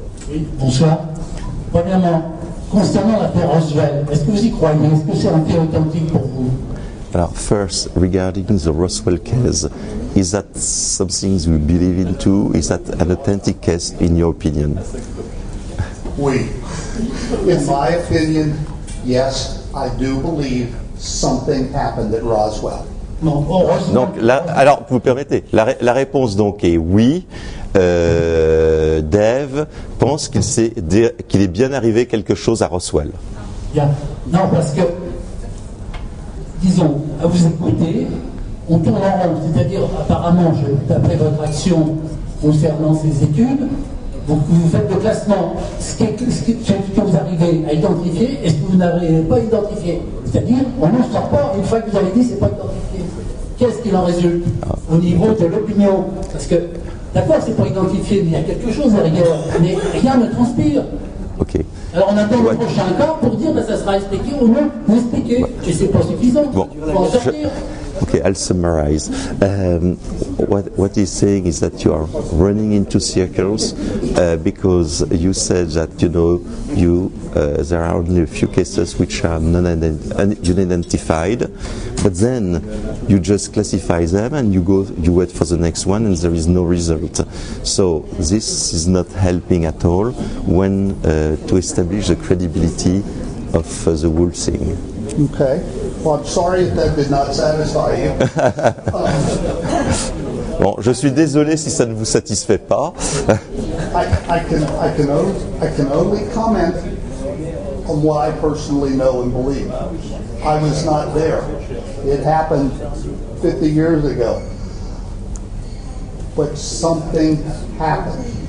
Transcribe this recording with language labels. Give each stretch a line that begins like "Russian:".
French: Oui, bonsoir. Premièrement, concernant l'affaire Roswell, est-ce que vous y croyez? Est-ce que c'est un fait authentique pour vous?
English: Alors, first, regarding the Roswell case, is that something you believe in too? Is that an authentic case in your opinion?
French: Oui.
English: In my opinion, yes, I do believe something happened at Roswell.
French: Donc là, alors vous permettez, la réponse donc est oui. Dave pense qu'il est bien arrivé quelque chose à Roswell. Bien. Non, parce que, disons, à vous écouter, on tourne en rond. C'est-à-dire, apparemment, d'après votre action concernant ces études, vous faites le classement, ce que vous arrivez à identifier et ce que vous n'arrivez pas à identifier. C'est-à-dire, on n'en sort pas une fois que vous avez dit c'est pas identifié. Qu'est-ce qu'il en résulte au niveau de l'opinion? Parce que, d'accord, c'est pas identifié, mais il y a quelque chose derrière, mais rien ne transpire. Ok. Alors on attend le prochain cas pour dire que ça sera expliqué ou non expliqué. Et c'est pas suffisant. Bon, Faut en sortir.
English: Okay, I'll summarize. What he's saying is that you are running into circles because you said that there are only a few cases which are unidentified, but then you just classify them and you wait for the next one and there is no result. So this is not helping at all when to establish the credibility of the whole thing. Okay. Well, I'm sorry if that did not satisfy you.
French: Bon, je suis désolé si ça ne vous satisfait pas.
English: I can only comment on what I personally know and believe. I was not there. It happened 50 years ago. But something happened.